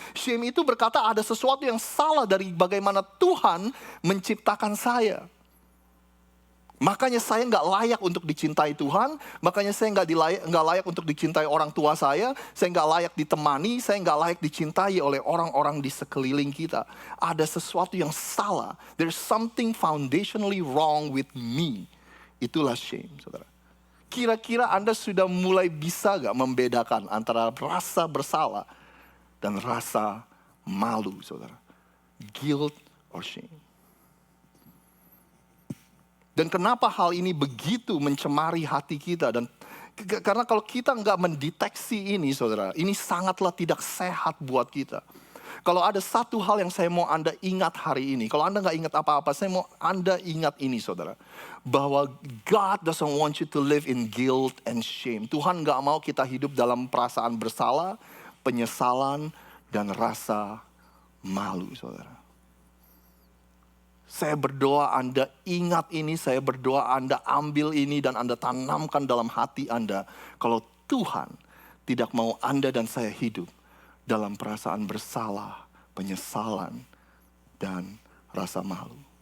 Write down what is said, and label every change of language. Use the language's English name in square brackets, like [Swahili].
[Indonesian] Shame itu berkata, ada sesuatu yang salah dari bagaimana Tuhan menciptakan saya. Makanya saya nggak layak untuk dicintai Tuhan, makanya saya nggak layak untuk dicintai orang tua saya nggak layak ditemani, saya nggak layak dicintai oleh orang-orang di sekeliling kita. Ada sesuatu yang salah. [English] There's something foundationally wrong with me. [Indonesian] Itulah shame, saudara. Kira-kira Anda sudah mulai bisa gak membedakan antara rasa bersalah dan rasa malu, saudara? [English] Guilt or shame. [Indonesian] Dan kenapa hal ini begitu mencemari hati kita? Dan karena kalau kita gak mendeteksi ini, saudara, ini sangatlah tidak sehat buat kita. Kalau ada satu hal yang saya mau Anda ingat hari ini. Kalau Anda gak ingat apa-apa, saya mau Anda ingat ini, saudara. [English] Bahwa God doesn't want you to live in guilt and shame. [Indonesian] Tuhan gak mau kita hidup dalam perasaan bersalah, penyesalan, dan rasa malu, saudara. Saya berdoa Anda ingat ini, saya berdoa Anda ambil ini dan Anda tanamkan dalam hati Anda. Kalau Tuhan tidak mau Anda dan saya hidup dalam perasaan bersalah, penyesalan, dan rasa malu.